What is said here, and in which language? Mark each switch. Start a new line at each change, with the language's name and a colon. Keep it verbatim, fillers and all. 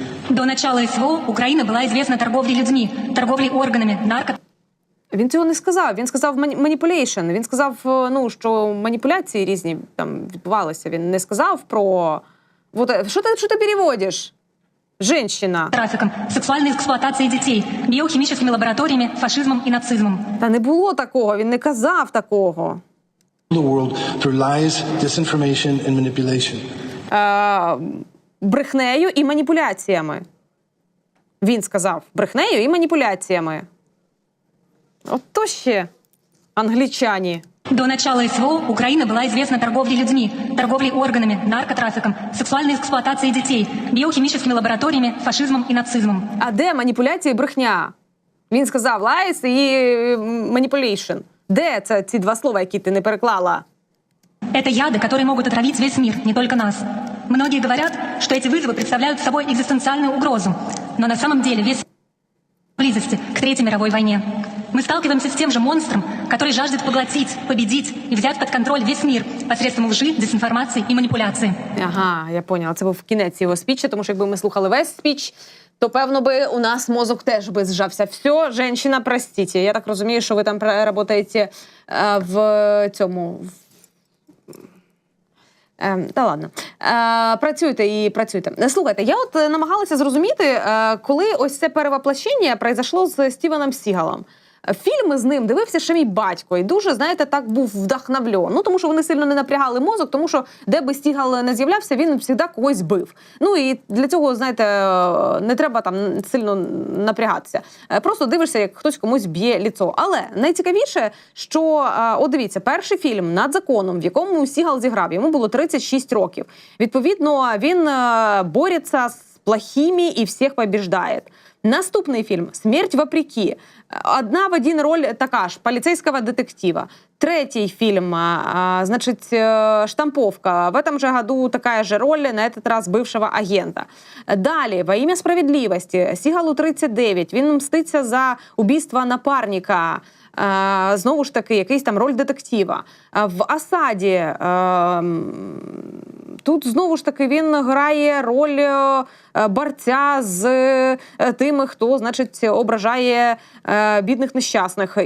Russian: До начала СВО Украина была известна торговлей людьми, торговлей органами, нарко...
Ukrainian: Він цього не сказав. Він сказав маніпулейшн. Він сказав, ну, що маніпуляції різні там відбувалися. Він не сказав про... Вот, що ти, що ти переводиш?
Russian: Женщина.
Ukrainian: Трафіком, сексуальною експлуатацією дітей, біохімічними лабораторіями, фашизмом і нацизмом. Та не було такого. Він не казав такого.
English: The world through lies, disinformation and manipulation.
Ukrainian: А, брехнею і маніпуляціями. Він сказав, брехнею і маніпуляціями. Ото ще англічані.
Russian: До начала СВО Украина была известна торговлей людьми, торговлей органами, наркотрафиком, сексуальной эксплуатацией детей, биохимическими лабораториями, фашизмом и нацизмом.
Ukrainian: А де маніпуляції і брехня? Він сказав
English: lies
Ukrainian: і
English: manipulation.
Ukrainian: Де це ці два слова, які ти не переклала?
Russian: Это яды, которые могут отравить весь мир, не только нас. Многие говорят, что эти вызовы представляют собой экзистенциальную угрозу. Но на самом деле весь близости к Третьей мировой войне. Мы сталкиваемся с тем же монстром, который жаждет поглотить, победить и взять под контроль весь мир посредством лжи, дезинформации и манипуляции. Ага, я поняла.
Ukrainian: Це був кінець його спіча, тому що якби ми слухали весь спіч, то, певно, би у нас мозок теж би зжався.
Russian: Все, женщина, простите.
Ukrainian: Я так розумію, що ви там працюєте е, в цьому... Е, та ладно. Е, працюйте і працюйте. Слухайте, я от намагалася зрозуміти, е, коли ось це перевоплощення пройшло з Стівеном Сігалом. Фільми з ним дивився ще мій батько і дуже, знаєте, так був вдохновлен. Ну, тому що вони сильно не напрягали мозок, тому що де би Стігал не з'являвся, він завжди когось бив. Ну, і для цього, знаєте, не треба там сильно напрягатися. Просто дивишся, як хтось комусь б'є ліцо. Але найцікавіше, що, от дивіться, перший фільм «Над законом», в якому Стігал зіграв, йому було тридцять шість років. Відповідно, він бореться з
Russian: плохими и всех побеждает.
Ukrainian: Наступний фільм «Смерть вопреки». Одна в один роль така ж, поліцейського детектива. Третій фільм, а, значить, «Штамповка».
Russian: В этом же году такая же роль, на этот раз бывшего агента.
Ukrainian: Далі, «Во имя справедливости». Сігалу тридцять дев'ять. Він мститься за убійство напарника. А, знову ж таки, якийсь там роль детектива. А в «Осаді» а, тут, знову ж таки, він грає роль борця з тим, хто, значить, ображає е, бідних нещасних.